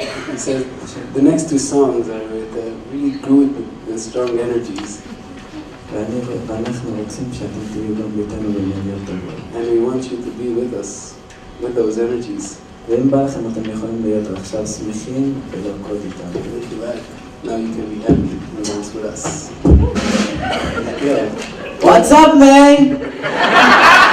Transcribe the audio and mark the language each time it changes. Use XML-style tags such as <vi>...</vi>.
<en>He says the next two songs are really good and strong energies.</en> <he>ואנחנו רוצים שאתם תהיו גם איתנו באנרגיות טובות.</he> <en>And we want you to be with us, with those energies.</en> <he>ואם בא לכם אתם יכולים להיות עכשיו שמחים ולרקוד איתנו.</he> <en>If you like, now you can be happy and dance with us. Yeah. What's up, man?</en>